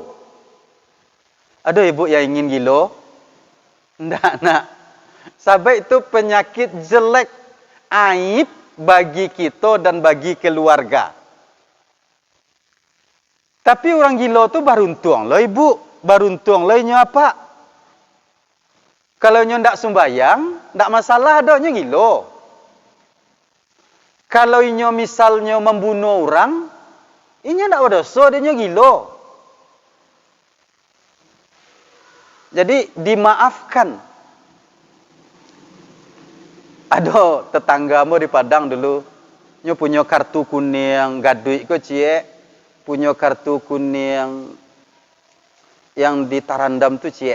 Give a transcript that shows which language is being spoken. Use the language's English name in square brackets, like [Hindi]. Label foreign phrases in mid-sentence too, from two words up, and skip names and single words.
[Minangkabau] Ada ibu yang ingin gilo? Ndak nak. [Indonesian] Sampai itu penyakit jelek, aib bagi kita dan bagi keluarga. [Minangkabau] Tapi orang gilo tu beruntung loh ibu. Beruntung loh nyo apa? Kalau nyo ndak sembayang, ndak masalah adanya gilo. Kalau inyo misalnya membunuh orang, inyo ndak berdosa, dia gilo. [Indonesian] Jadi dimaafkan. [Minangkabau] Ada tetanggamu di Padang dulu, nyo punya kartu kuning gaduik ko cie, punya kartu kuning yang ditarandam tu cie.